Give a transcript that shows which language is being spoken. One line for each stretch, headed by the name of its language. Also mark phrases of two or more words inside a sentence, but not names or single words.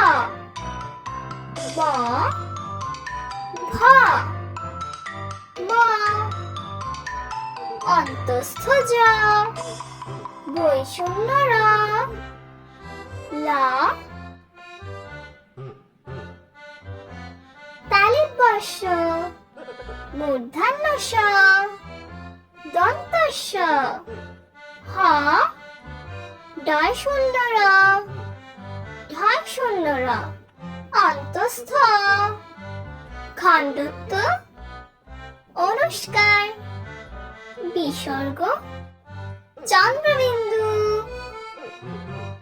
Bangla: ব ভ ম অন্তস্থ জ বৈষণ্য র ল তালিবর্ষ মূর্ধন্য ষ দন্তস্য হ ডয় শূন্য র ঢয় শূন্য র অন্তস্থ খণ্ডত্ব অনুষ্কার বিসর্গ চন্দ্রবিন্দু